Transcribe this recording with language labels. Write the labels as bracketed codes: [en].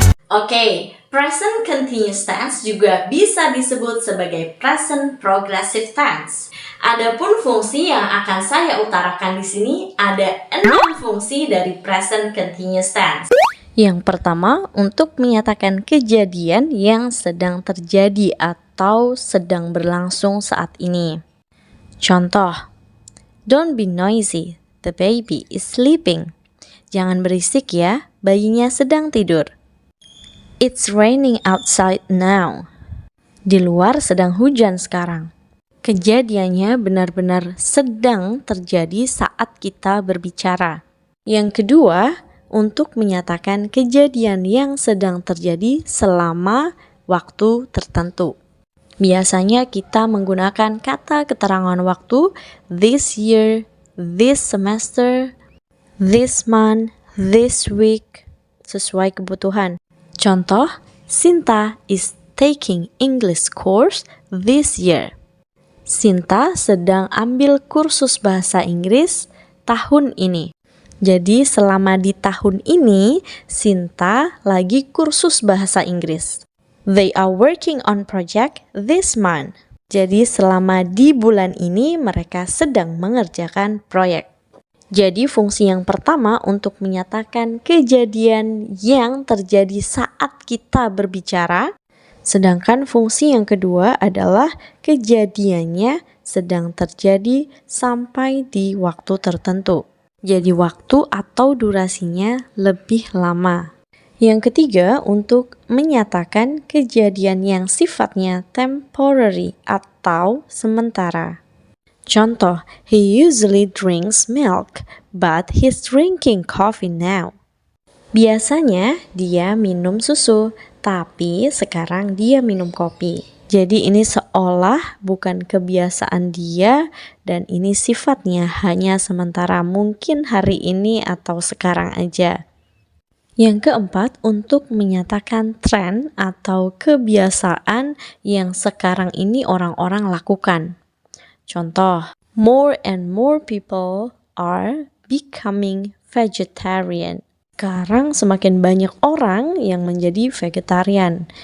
[id] Oke, present continuous tense juga bisa disebut sebagai present progressive tense. Adapun fungsi yang akan saya utarakan di sini ada 6 fungsi dari present continuous tense. Yang pertama, untuk menyatakan kejadian yang sedang terjadi atau sedang berlangsung saat ini. [en] Contoh, don't be noisy, the baby is sleeping. [id] Jangan berisik ya, bayinya sedang tidur. [en] It's raining outside now. [id] Di luar sedang hujan sekarang. Kejadiannya benar-benar sedang terjadi saat kita berbicara. Yang kedua, untuk menyatakan kejadian yang sedang terjadi selama waktu tertentu. Biasanya kita menggunakan kata keterangan waktu [en] this year, this semester, this month, this week, [id] sesuai kebutuhan. [en] Contoh, Sinta is taking English course this year. [id] Sinta sedang ambil kursus bahasa Inggris tahun ini. Jadi selama di tahun ini, Sinta lagi kursus bahasa Inggris. [en] They are working on project this month. [id] Jadi selama di bulan ini mereka sedang mengerjakan proyek. Jadi fungsi yang pertama untuk menyatakan kejadian yang terjadi saat kita berbicara, sedangkan fungsi yang kedua adalah kejadiannya sedang terjadi sampai di waktu tertentu. Jadi waktu atau durasinya lebih lama. Yang ketiga untuk menyatakan kejadian yang sifatnya temporary atau sementara. [en] Contoh, he usually drinks milk, but he's drinking coffee now. [id] Biasanya dia minum susu, tapi sekarang dia minum kopi. Jadi ini seolah bukan kebiasaan dia dan ini sifatnya hanya sementara, mungkin hari ini atau sekarang aja. Yang keempat, untuk menyatakan tren atau kebiasaan yang sekarang ini orang-orang lakukan. [en] Contoh, more and more people are becoming vegetarian. [id] Sekarang semakin banyak orang yang menjadi vegetarian.